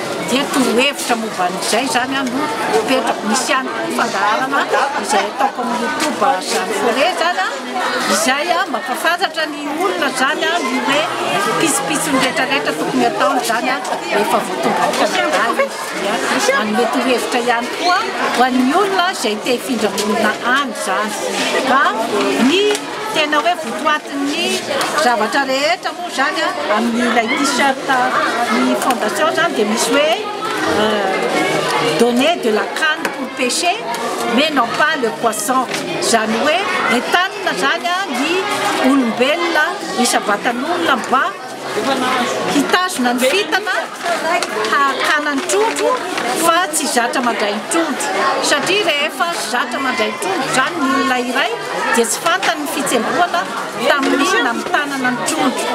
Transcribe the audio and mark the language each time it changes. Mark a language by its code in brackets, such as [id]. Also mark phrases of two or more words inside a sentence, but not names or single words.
[mg] Dia torohevitra momba an'izay zany no mipetrako misy ihany fandaharana izay ataoko amin'ny YouTube Jeanne Forest zany izay mampafantatra ny olona zany ny hoe pisopitsony rehetrarehetra tokony ataony zany rehefa vao tonga any Canada. Manome torohevitra ihany koa ho an'ny olona izay te hifindra olona any zany. Ka ny tena hoe votoatin'ny zavatra rehetra moa zany amin'ilay t-shirt ny fondation zany dia misy hoe [fr] donner de la canne pour pêcher mais non pas le poisson. [mg] Zany hoe entanina zany ny olombelona isabatan'olona mba hitazona ny fitana hakana ny trondro fa tsy zatra mandray ny trondro satria rehefa zatra mandray ny trondro zany ny olona iray dia tsy fantany ny fitsemboana tamin'ny namitanana ny trondro.